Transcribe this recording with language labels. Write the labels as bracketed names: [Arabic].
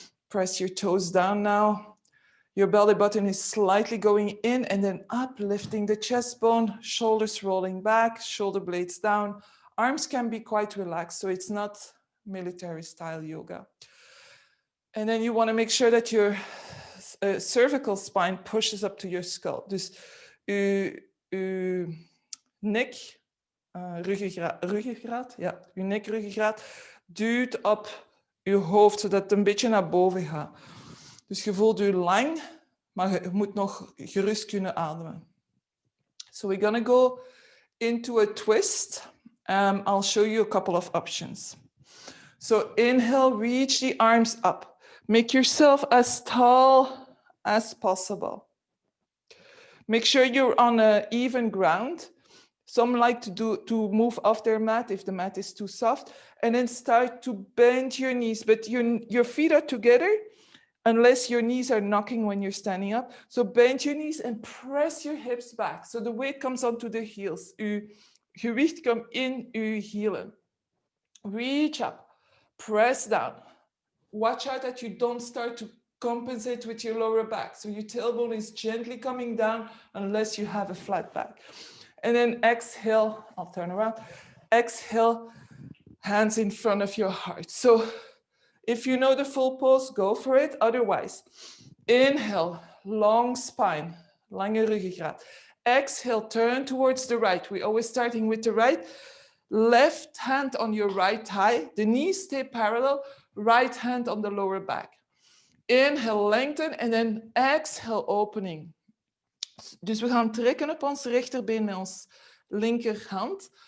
[English] Press your toes down now. Your belly button is slightly going in and then up, lifting the chest bone, shoulders rolling back, shoulder blades down. Arms can be quite relaxed, so it's not military style yoga. And then you want to make sure that your cervical spine pushes up to your skull. [Dutch] Dus uw nek, ruggengraat, ja, uw nek, ruggengraat duwt op uw hoofd, zodat het een beetje naar boven gaat. Dus je voelt je lang, maar je moet nog gerust kunnen ademen. [English] So we're gonna go into a twist. I'll show you a couple of options. So inhale, reach the arms up. Make yourself as tall as possible. Make sure you're on an even ground. Some like to move off their mat if the mat is too soft, and then start to bend your knees, but your feet are together unless your knees are knocking when you're standing up. So bend your knees and press your hips back. So the weight comes onto the heels. [Dutch] Uw gewicht komt in uw hielen. [English] Reach up, press down. Watch out that you don't start to compensate with your lower back. So your tailbone is gently coming down unless you have a flat back. And then exhale, I'll turn around. Exhale, hands in front of your heart. So if you know the full pose, go for it. Otherwise, inhale, long spine, [Dutch] lange ruggengraat. [English] Exhale, turn towards the right. We're always starting with the right. Left hand on your right thigh. The knees stay parallel. Right hand on the lower back. Inhale, lengthen. And then exhale, opening. [Dutch] Dus we gaan trekken op ons rechterbeen met ons linkerhand.